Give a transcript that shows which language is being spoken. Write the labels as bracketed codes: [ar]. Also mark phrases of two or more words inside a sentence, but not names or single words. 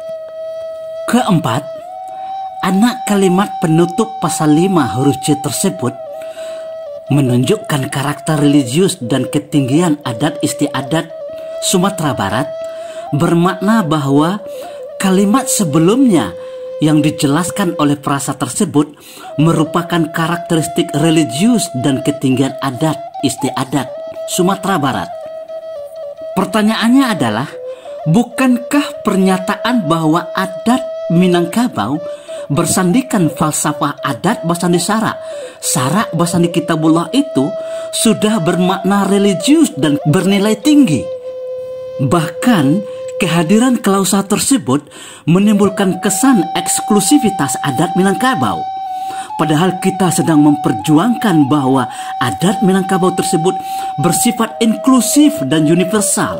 [id] Keempat, anak kalimat penutup pasal 5 huruf C tersebut menunjukkan karakter religius dan ketinggian adat istiadat Sumatera Barat, bermakna bahwa kalimat sebelumnya yang dijelaskan oleh frasa tersebut merupakan karakteristik religius dan ketinggian adat istiadat Sumatera Barat. Pertanyaannya adalah, bukankah pernyataan bahwa adat Minangkabau bersandikan falsafah [min] adat Basandi Syarak Basandi Kitabullah [id] itu sudah bermakna religius dan bernilai tinggi? Bahkan kehadiran klausa tersebut menimbulkan kesan eksklusivitas adat Minangkabau. Padahal kita sedang memperjuangkan bahwa adat Minangkabau tersebut bersifat inklusif dan universal.